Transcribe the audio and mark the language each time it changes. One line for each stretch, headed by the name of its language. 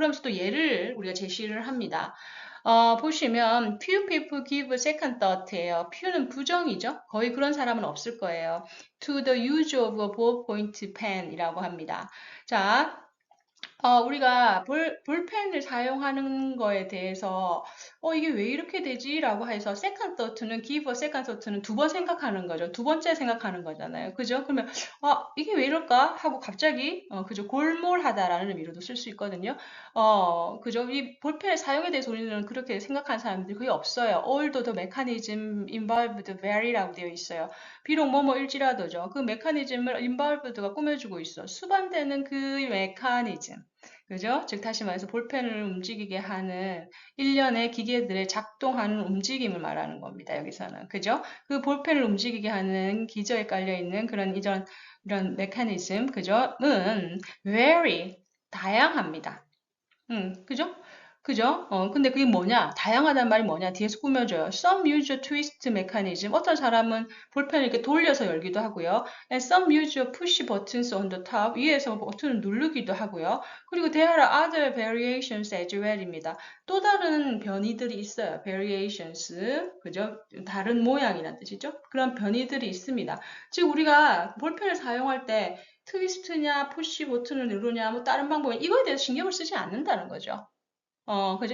Korean: 그러면서 또 예를 우리가 제시를 합니다. 보시면
English: few people give a second thought예요.
Korean: few는 부정이죠. 거의 그런 사람은 없을 거예요.
English: to the use of a ballpoint pen이라고 합니다.
Korean: 자, 우리가 볼펜을 사용하는 거에 대해서, 이게 왜 이렇게 되지? 라고 해서, second thought는,
English: give a second thought
Korean: 는 두 번 생각하는 거죠. 두 번째 생각하는 거잖아요. 그죠? 그러면, 이게 왜 이럴까? 하고 갑자기, 그죠? 골몰하다라는 의미로도 쓸 수 있거든요. 그죠? 이 볼펜의 사용에 대해서 우리는 그렇게 생각하는 사람들이 거의 없어요.
English: Although the mechanism involved vary라고 되어 있어요.
Korean: 비록 뭐뭐일지라도죠. 그 메커니즘을 involved가 꾸며주고 있어. 수반되는 그 메커니즘. 그죠? 즉 다시 말해서 볼펜을 움직이게 하는 일련의 기계들의 작동하는 움직임을 말하는 겁니다. 여기서는. 그죠? 그 볼펜을 움직이게 하는 기저에 깔려 있는 그런 이전 이런 메커니즘, 그죠?은 very 다양합니다. 그죠? 그죠? 근데 그게 뭐냐? 다양하다는 말이 뭐냐? 뒤에서 꾸며줘요.
English: Some use a twist mechanism.
Korean: 어떤 사람은 볼펜을 이렇게 돌려서 열기도 하고요.
English: And some use a push buttons on the top.
Korean: 위에서 버튼을 누르기도 하고요.
English: 그리고 there are other variations as well입니다.
Korean: 또 다른 변이들이 있어요. variations. 그죠? 다른 모양이라는 뜻이죠. 그런 변이들이 있습니다. 즉, 우리가 볼펜을 사용할 때 트위스트냐, 푸시 버튼을 누르냐, 뭐 다른 방법이 이거에 대해서 신경을 쓰지 않는다는 거죠. 그죠?